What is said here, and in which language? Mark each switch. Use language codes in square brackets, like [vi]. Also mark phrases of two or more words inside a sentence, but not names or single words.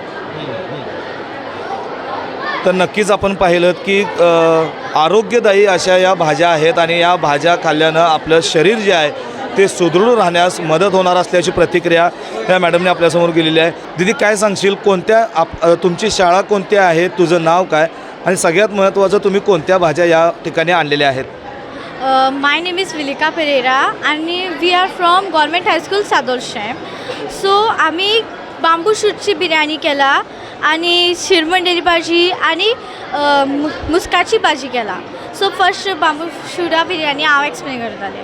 [mr] तर नक्कीच आपण पाहिलं की आरोग्यदायी अशा या भाज्या आहेत आणि या भाज्या खाल्ल्यानं आपलं शरीर जे आहे ते सुदृढ राहण्यास मदत होणार असल्याची प्रतिक्रिया या मॅडमने आपल्यासमोर केलेली आहे. दीदी, काय सांगशील, तुमची शाळा कोणती आहे, तुझं नाव काय आणि सगळ्यात महत्त्वाचं तुम्ही कोणत्या भाज्या या ठिकाणी आणलेल्या आहेत? [en] my name is Vilika Pereira आणि we are from government high school Sadorshem. [kok] सो आम्ही [en] bamboo shoot [kok] बिर्याणी केला आणि शिरमंडेली भाजी आणि मुस्काची भाजी केला. [en] so first bamboo shoot [kok] बिर्याणी हांव एक्सप्लेन करतलें.